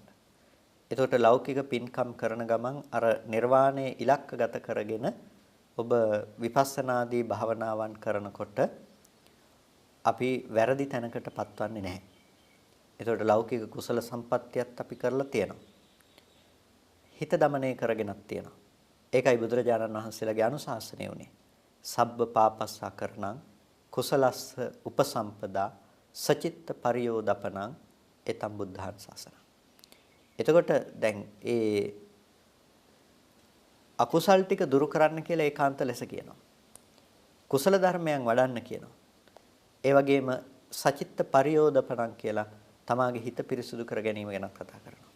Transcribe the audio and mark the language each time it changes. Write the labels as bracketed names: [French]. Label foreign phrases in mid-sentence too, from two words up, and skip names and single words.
[Sinhala] එතකොට ලෞකික පින්කම් කරන ගමන් අර නිර්වාණය ඉලක්කගත කරගෙන ඔබ විපස්සනාදී භාවනාවන් කරනකොට අපි වැරදි තැනකට පත්වන්නේ නැහැ. එතකොට ලෞකික කුසල සම්පත්තියත් අපි කරලා තියෙනවා. හිත දමනය කරගෙනත් තියෙනවා. ඒකයි බුදුරජාණන් වහන්සේලාගේ අනුශාසනය උනේ. [Pali] සබ්බ පාපස්සා කරණං කුසලස්ස උපසම්පදා සචිත්ත පරියෝදපණං එතම් බුද්ධාන් ශාසන. [Sinhala] එතකොට දැන් ඒ අකුසල් ටික දුරු කරන්න කියලා ඒකාන්ත ලෙස කියනවා. කුසල ධර්මයන් වඩන්න කියනවා. ඒ වගේම [Pali] සචිත්ත පරියෝදපණං [Sinhala] කියලා තමාගේ හිත පිරිසුදු කර ගැනීම ගැන කතා කරනවා.